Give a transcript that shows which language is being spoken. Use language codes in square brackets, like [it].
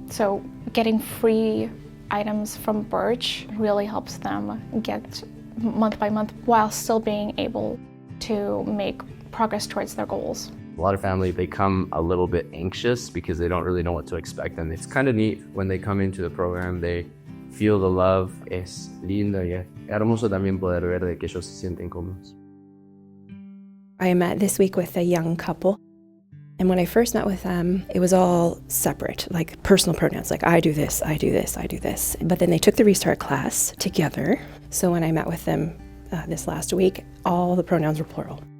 [en] So getting free items from Birch really helps them get month by month while still being able to make progress towards their goals. A lot of families become a little bit anxious because they don't really know what to expect, and it's kind of neat when they come into the program, they feel the love. [es] Es lindo y es hermoso también poder ver de que ellos se sienten cómodos. [en] I met this week with a young couple. And when I first met with them, it was all separate, like personal pronouns, like I do this, I do this, I do this. But then they took the Restart class together. So when I met with them this last week, all the pronouns were plural.